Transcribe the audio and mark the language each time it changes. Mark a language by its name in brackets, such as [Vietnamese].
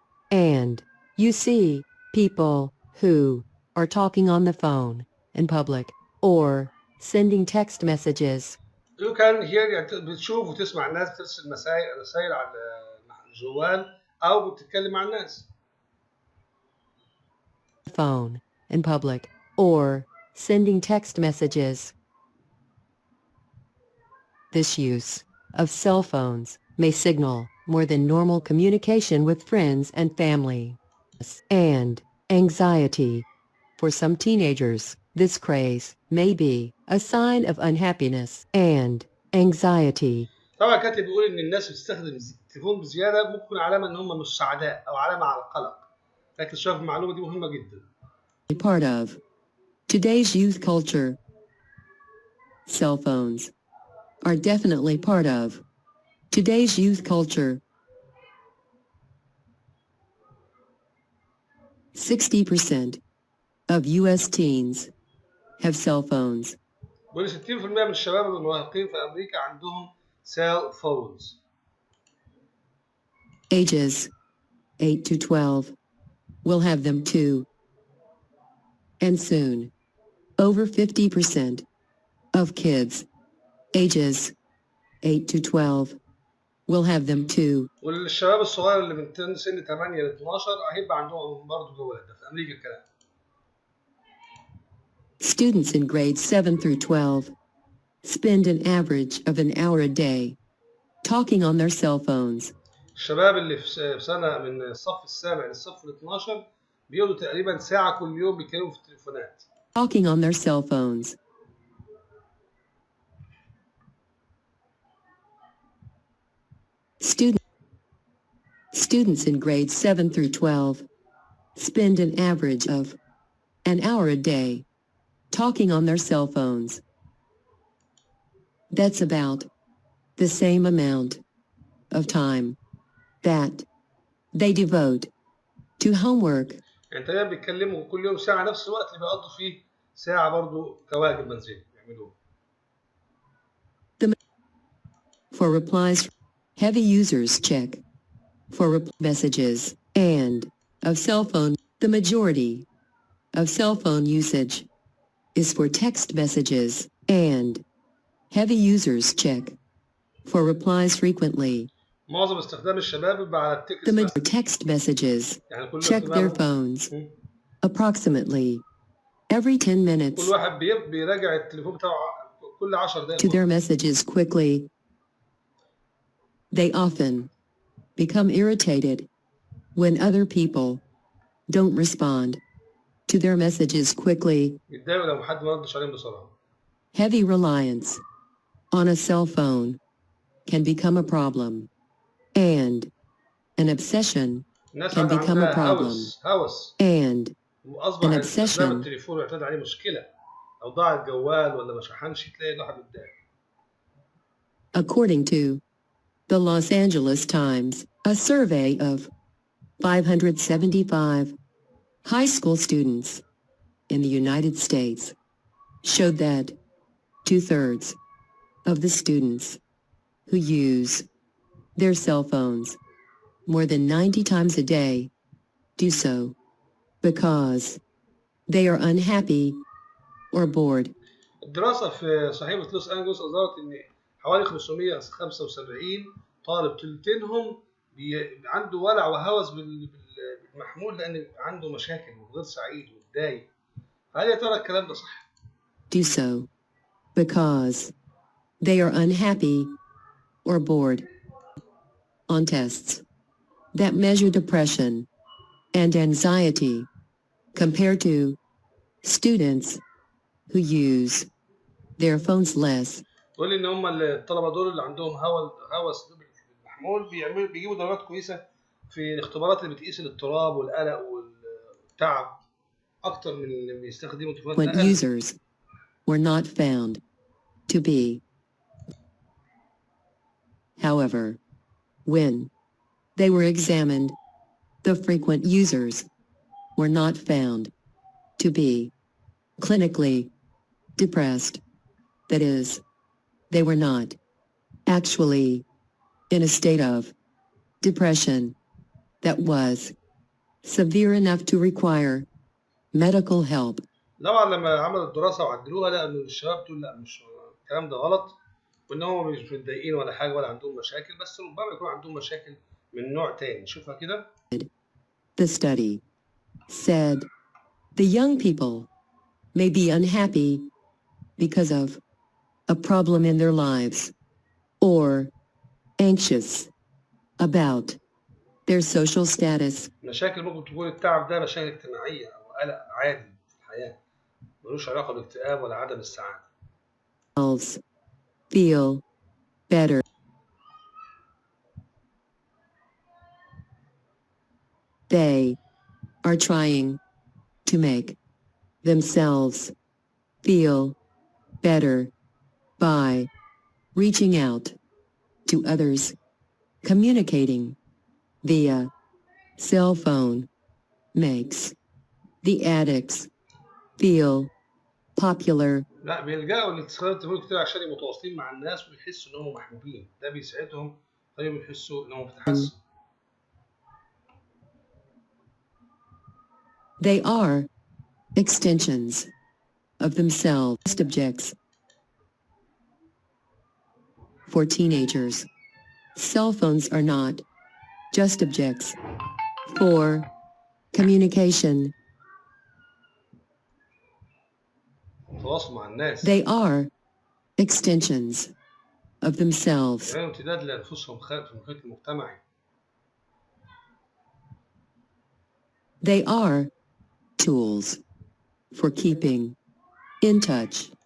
[English] And you see people who are talking on the phone in public or sending text messages. You can hear [Arabic] يعني بتشوف وتسمع الناس بترسل رسائل على الجوال أو بتتكلم مع الناس. [English] Phone in public or sending text messages. This use of cell phones may signal more than normal communication with friends and family. And anxiety. For some teenagers, this craze may be a sign of unhappiness and anxiety. [Arabic] طبعا كاتب بيقول إن الناس بتستخدم التليفون بزيادة ممكن تكون علامة إن هم مش سعداء أو علامة على القلق. لكن شايف المعلومة دي مهمة جدا. [English] Part of today's youth culture. Cell phones are definitely part of today's youth culture. 60% of U.S. teens have cell phones. [Arabic] بيقول 60% من الشباب المراهقين في أمريكا عندهم cell phones. [English] Ages 8 to 12 will have them too. And soon, over 50% of kids ages 8 to 12 will have them too. [Arabic] والشباب الصغير اللي من سن 8 ل 12 هيبقى عندهم برضه جوال. ده في أمريكا الكلام. [English] Students in grades 7 through 12 spend an average of an hour a day talking on their cell phones. [Arabic] الشباب اللي في سنة من الصف السابع للصف ال 12 بيقعدوا تقريبا ساعة كل يوم بيتكلموا في التليفونات. [English] Talking on their cell phones. Students in grades 7 through 12 spend an average of an hour a day talking on their cell phones. That's about the same amount of time that they devote to homework. [Arabic] يعني تقريبا بيتكلموا كل يوم ساعة، نفس الوقت اللي بيقضوا فيه ساعة برضه كواجب منزلي يعملوه. [English] For replies, heavy users check for messages and of cell phone. The majority of cell phone usage is for text messages, and heavy users check for replies frequently. [Arabic] معظم استخدام الشباب بيبقى على [English] The text messages check their phones approximately every 10 minutes [Arabic] كل واحد بيراجع التليفون بتاعه كل 10 دقائق [English] to their messages quickly. They often become irritated when other people don't respond to their messages quickly. [Arabic] يتضايقوا لو حد ما ردش عليهم بسرعة. [English] Heavy reliance on a cell phone can become a problem, and an obsession can become a problem, [Arabic] هوس. [English] and [Arabic] أصبح [English] an [Arabic] استخدام [English] obsession [Arabic] التليفون يعتمد عليه مشكلة. لو ضاع الجوال ولا ما شحنش تلاقي الواحد متضايق. [English] According to the Los Angeles Times, a survey of 575 high school students in the United States showed that 2/3 of the students who use their cell phones more than 90 times a day do so because they are unhappy or bored. [Arabic] الدراسة في صحيفة لوس أنجلوس أظهرت إن حوالي 575 طالب تلتينهم عنده ولع وهوس بالمحمول لأن عنده مشاكل وغير سعيد ومتضايق. هل يا ترى الكلام ده صح؟ [English] Do so because they are unhappy or bored. On tests that measure depression and anxiety compared to students who use their phones less. [Arabic] تقول لي إن هم الطلبة دول اللي عندهم هوس بالمحمول بيجيبوا درجات كويسة في الاختبارات اللي بتقيس الاضطراب والقلق والتعب أكتر من اللي بيستخدموا تليفونات. [English] When users were not found to be. However, when they were examined, the frequent users were not found to be clinically depressed. That is, they were not actually in a state of depression that was severe enough to require medical help. [Arabic] طبعا لما عملوا الدراسة وعدلوها لقوا إن الشباب دول لا مش الكلام ده غلط، وإن هم مش متضايقين ولا حاجة ولا عندهم مشاكل، بس ربما يكون عندهم مشاكل من نوع تاني. شوفها كده. [English] The study said the young people may be unhappy because of a problem in their lives or anxious about their social status. [Arabic] مشاكل ممكن تكون التعب ده مشاكل اجتماعية أو قلق عادي في الحياة، ملوش علاقة بالاكتئاب ولا عدم السعادة. [English] Feel better. They are trying to make themselves feel better by reaching out to others, communicating via cell phone makes the addicts feel popular. [Arabic] لا، بيلجأوا لاستخدام التليفون كتير عشان يبقوا متواصلين مع الناس ويحسوا إنهم محبوبين، ده بيساعدهم خليهم يحسوا إنهم في تحسن. [English] They are extensions of themselves. Objects for teenagers. Cell phones are not just objects for communication. [Arabic] التواصل مع الناس. [English] They are extensions of themselves. [Arabic] يعني امتداد لأنفسهم في المحيط المجتمعي. [English] They are tools for keeping in touch.